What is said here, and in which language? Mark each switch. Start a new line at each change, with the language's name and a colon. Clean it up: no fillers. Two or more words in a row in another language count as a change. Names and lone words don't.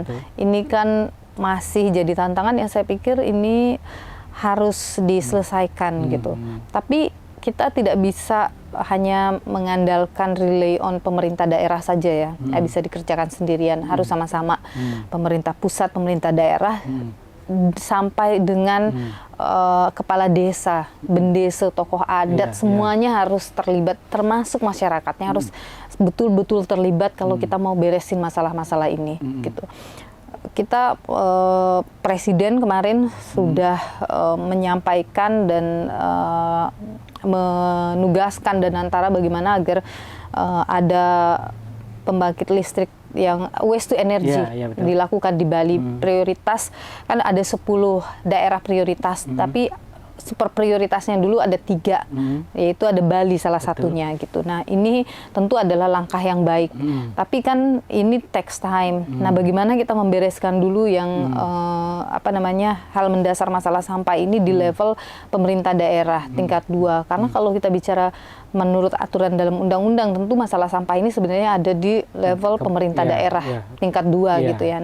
Indonesian: Ini kan masih jadi tantangan yang saya pikir ini harus diselesaikan gitu. Tapi kita tidak bisa hanya mengandalkan
English: rely on
Indonesian: pemerintah daerah saja ya, nggak bisa dikerjakan sendirian, harus sama-sama pemerintah pusat, pemerintah daerah, sampai dengan kepala desa, bendesa, tokoh adat, semuanya harus terlibat, termasuk masyarakatnya harus betul-betul terlibat kalau kita mau beresin masalah-masalah ini, gitu. Kita Presiden kemarin sudah menyampaikan dan menugaskan dan antara bagaimana agar ada pembangkit listrik yang
English: waste to energy
Indonesian: dilakukan di Bali. Prioritas kan ada 10 daerah prioritas, tapi super prioritasnya dulu ada 3, yaitu ada Bali salah satunya gitu. Nah ini tentu adalah langkah yang baik, tapi kan ini
English: takes time.
Indonesian: Nah bagaimana kita membereskan dulu yang hal mendasar masalah sampah ini di level pemerintah daerah tingkat 2, karena kalau kita bicara menurut aturan dalam undang-undang tentu masalah sampah ini sebenarnya ada di level pemerintah daerah tingkat 2 gitu ya.